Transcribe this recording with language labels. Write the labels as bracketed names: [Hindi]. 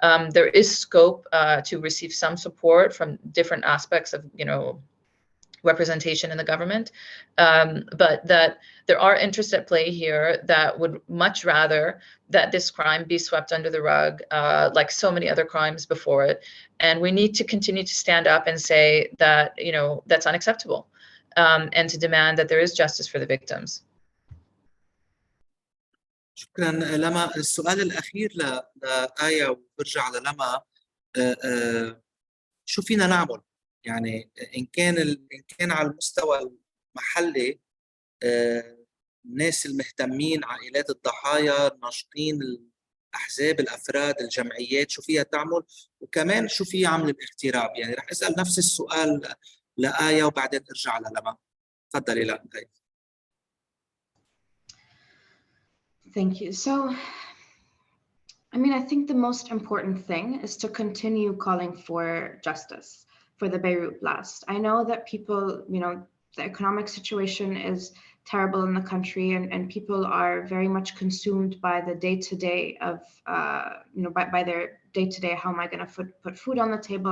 [English] There is scope to receive some support from different aspects of, representation in the government, but that there are interests at play here that would much rather that this crime be swept under the rug, like so many other crimes before it. And we need to continue to stand up and say that, that's unacceptable. And to demand that there is justice for the victims. [Arabic] شكرا لما. السؤال الأخير لآية وبرجع للما، شو فينا نعمل؟ يعني إن كان على المستوى المحلي، الناس المهتمين، عائلات الضحايا، الناشطين، الأحزاب، الأفراد، الجمعيات، شو فيها تعمل؟ وكمان شو في عمل الاغتراب؟ يعني رح أسأل نفس السؤال لآية وبعدين ارجع للما. تفضلي لآية. [English] Thank you. So, I think the most important thing is to continue calling for justice for the Beirut blast. I know that people, the economic situation is terrible in the country, and people are very much consumed by the day-to-day of, by their day-to-day, how am I going to put food on the table?